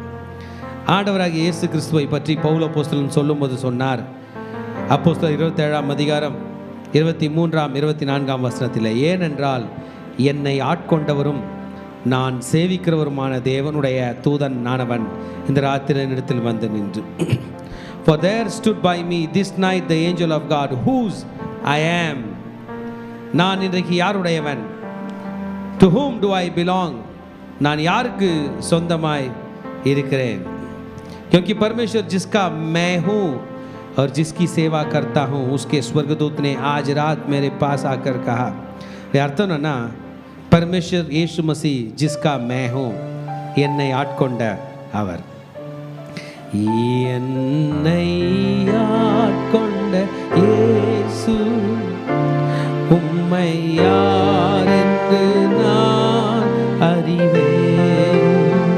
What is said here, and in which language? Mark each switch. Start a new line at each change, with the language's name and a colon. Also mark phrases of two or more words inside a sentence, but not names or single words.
Tamil: ஆண்டவராகிய இயேசு கிறிஸ்துவை பற்றி பவுல் அப்போஸ்தலன் சொல்லும்போது சொன்னார், அப்போஸ்தலர் 27ஆம் அதிகாரம் 23ஆம் 24ஆம் வசனத்தில், ஏனென்றால் என்னை ஆட்கொண்டவரும் நான் சேவிக்கிறவருமான தேவனுடைய தூதன் நானவன் இந்த ராத்திரி இடத்தில் வந்து நின்று.
English: For there stood by me this night the angel of God whose I am.
Tamil: நான் இன்றைக்கு யாருடையவன்?
English: To whom do I belong?
Tamil: நான் யாருக்கு சொந்தமாய் இருக்கிறேன்?
Hindi: क्योंकि परमेश्वर जिसका मैं हूँ और जिसकी सेवा करता हूँ उसके स्वर्गदूत ने आज रात मेरे पास आकर कहा.
Tamil: அர்த்தம் நா,
Hindi: परमेश्वर यीशु मसीह जिसका मैं हूँ,
Tamil: என்னை ஆட்கொண்ட அவர். என்னை ஆட்கொண்ட இயேசு உம்மை யார் என்று நான் அறிவேன்.